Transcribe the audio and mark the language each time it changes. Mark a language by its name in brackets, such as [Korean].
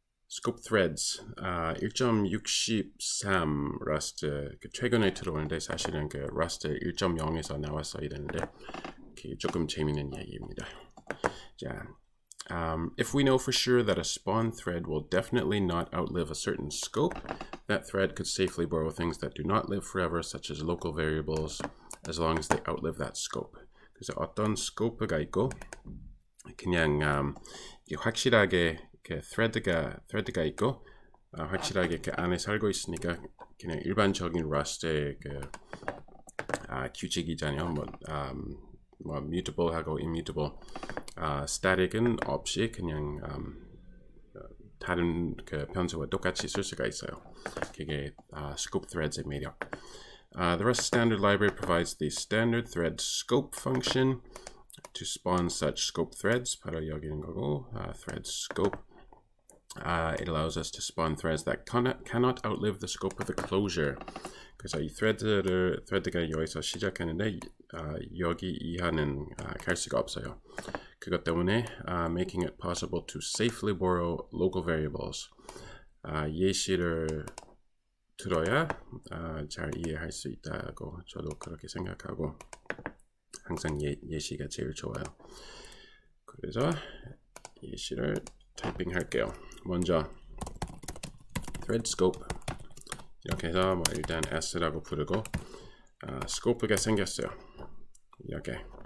[Korean] Scope threads 1.63 Rust 최근에 들어오는데 사실은 그 Rust 1.0에서 나왔어야 되는데 조금 재미있는 얘기입니다. [English] 자, if we know for sure that a spawn thread will definitely not outlive a certain scope, that thread could safely borrow things that do not live forever, such as local variables, as long as they outlive that scope. [Korean] 그래서 어떤 scope가 있고 그냥 확실하게 그 thread가 있고 확실하게 그 안에 살고 있으니까 그냥 일반적인 Rust의 그 규칙이잖아요. 뭐 mutable하고 immutable, static은 없이 그냥 다른 그 변수와 똑같이 쓸 수가 있어요. 그게 scope threads의 매력. [English] The Rust standard library provides the standard thread scope function to spawn such scope threads. [Korean] 바로 여기 있는 거고, thread scope. [English] It allows us to spawn threads that cannot outlive the scope of the closure. [Korean] 그래서 이 thread가 여기서 시작하는데 여기 이하는 갈 수가 없어요. 그것 때문에 [English] making it possible to safely borrow local variables. [Korean] 예시를 들어야 잘 이해할 수 있다고 저도 그렇게 생각하고 항상 예시가 제일 좋아요. 그래서 예시를 타이핑 할게요. 먼저 thread scope 이렇게 해서 뭐 일단 s라고 부르고 scope가 생겼어요. 이렇게.